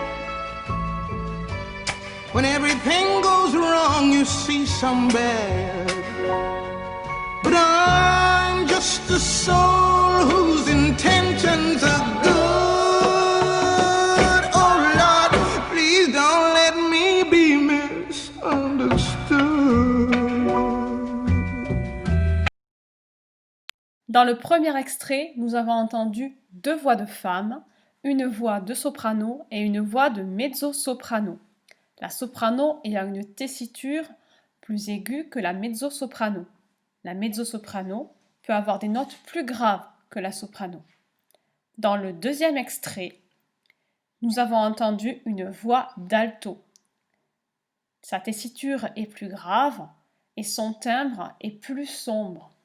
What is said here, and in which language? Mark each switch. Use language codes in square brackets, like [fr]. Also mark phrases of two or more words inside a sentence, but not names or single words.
[en] When everything goes wrong, you see some bad. But I'm just a soul whose intentions are good. [fr] Dans le premier extrait, nous avons entendu 2 voix de femmes, une voix de soprano et une voix de mezzo-soprano. La soprano ayant une tessiture plus aiguë que la mezzo-soprano. La mezzo-soprano peut avoir des notes plus graves que la soprano. Dans le deuxième extrait, nous avons entendu une voix d'alto. Sa tessiture est plus grave et son timbre est plus sombre.